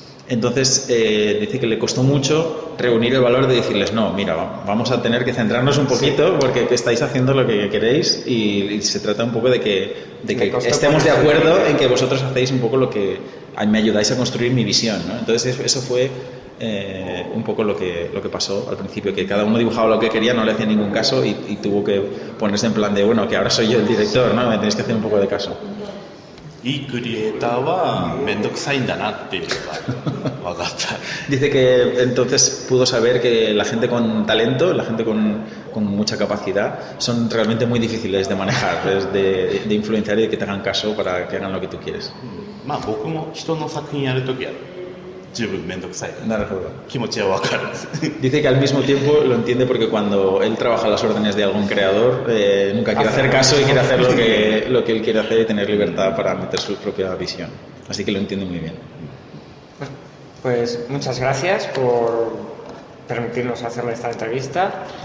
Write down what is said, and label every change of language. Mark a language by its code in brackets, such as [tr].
[es] Entonces dice que le costó mucho reunir el valor de decirles, no, mira, vamos a tener que centrarnos un poquito porque estáis haciendo lo que queréis y se trata un poco de que estemos de acuerdo en que vosotros hacéis un poco lo que me ayudáis a construir mi visión, ¿no? Entonces eso fue un poco lo que pasó al principio, que cada uno dibujaba lo que quería, no le hacía ningún caso y tuvo que ponerse en plan de, bueno, que ahora soy yo el director, ¿no? Me tenéis que hacer un poco de caso. [ja] いいクリエイターは面倒くさいんだなっていうのが分かった。 [es] Dice que entonces pudo saber que la gente con talento, la gente con mucha capacidad, son realmente muy difíciles de manejar, de influenciar y de que te hagan caso para que hagan lo que tú quieres. [ja] まあ僕も人の作品やるときは十分面倒くさいから気持ちは分かるんです。 [es] Dice que al mismo tiempo lo entiende porque cuando él trabaja a las órdenes de algún creador nunca quiere hacer caso y quiere hacer lo que él quiere hacer y tener libertad para meter su propia visión. Así que lo entiende muy bien. Pues muchas gracias por permitirnos hacerle esta entrevista.